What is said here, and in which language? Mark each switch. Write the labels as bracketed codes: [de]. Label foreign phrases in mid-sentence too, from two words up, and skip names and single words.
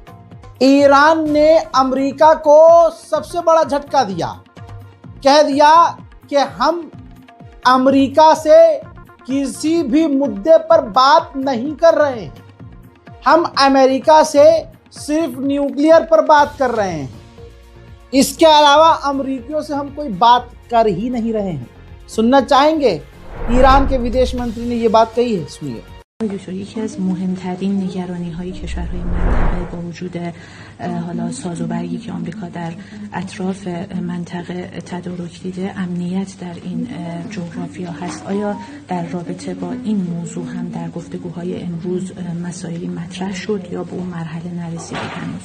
[hi] ईरान ने अमेरिका को सबसे बड़ा झटका दिया, कह दिया कि हम अमेरिका से किसी भी मुद्दे पर बात नहीं कर रहे हैं, हम अमेरिका से सिर्फ न्यूक्लियर पर बात कर रहे हैं, इसके अलावा अमेरिकियों से हम कोई बात कर ही नहीं रहे हैं। सुनना चाहेंगे? ईरान के विदेश मंत्री ने ये बात कही है, सुनिए। [fa] دکتر، یکی از مهمترین نگرانی‌های کشورهای منطقه با وجود حالا سازوبرگی که آمریکا در اطراف منطقه تدارک دیده، امنیت در این جغرافیا هست. آیا در رابطه با این موضوع هم در گفتگوهای امروز مسائلی مطرح شد یا به اون مرحله نرسیده هنوز؟